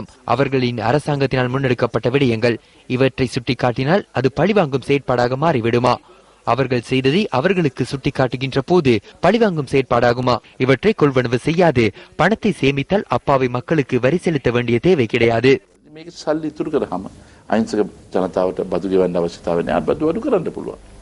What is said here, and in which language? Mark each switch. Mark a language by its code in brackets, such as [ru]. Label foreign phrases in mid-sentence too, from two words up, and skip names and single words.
[ta] அவர்களின் அரசாங்கத்தினால் முன்னெடுக்கப்பட்ட விடயங்கள். இவற்றை சுட்டிக்காட்டினால் அது பழிவாங்கும் செயற்பாடாக மாறிவிடுமா? அவர்கள் செய்ததை அவர்களுக்கு சுட்டிக்காட்டுகின்ற போது பழிவாங்கும் செயற்பாடாகுமா? இவற்றை கொள்வனவு செய்யாது பணத்தை சேமித்தால் அப்பாவி மக்களுக்கு வரி செலுத்த வேண்டிய தேவை கிடையாது. [si] මේක සල්ලි ඉතුරු කරාම අහිංසක ජනතාවට බදු ගෙවන්න අවශ්‍යතාවය නැහැ. බදු අඩු කරන්න පුළුවන්.